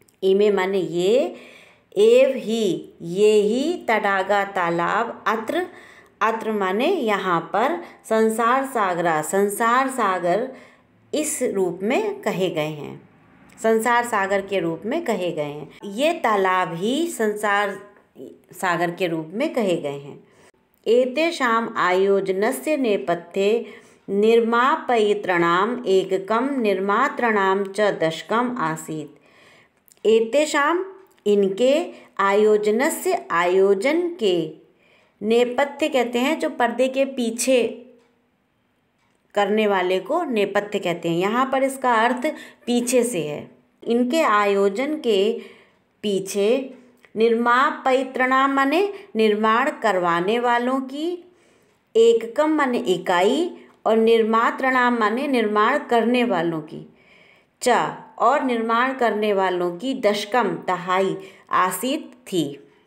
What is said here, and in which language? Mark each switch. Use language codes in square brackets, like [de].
[hi] इमे माने ये, एव ही ये ही, तडागा तालाब, अत्र अत्र माने यहाँ पर, [sa] संसार सागरा [hi] संसार सागर इस रूप में कहे गए हैं, संसार सागर के रूप में कहे गए हैं। ये तालाब ही संसार सागर के रूप में कहे गए हैं। [sa] एतेषाम् आयोजनस्य नेपथ्ये निर्मापयितॄणाम् एककं निर्मातॄणां च दशकम् आसीत्। [hi] एतेषाम् इनके, आयोजनस्य आयोजन के, नेपथ्य कहते हैं जो पर्दे के पीछे करने वाले को नेपथ्य कहते हैं। यहाँ पर इसका अर्थ पीछे से है। इनके आयोजन के पीछे [sa] निर्मापयितॄणाम [hi] माने निर्माण करवाने वालों की, एककम माने इकाई और निर्मातॄणाम माने निर्माण करने वालों की, च और निर्माण करने वालों की, दशकम दहाई, आसीत थी।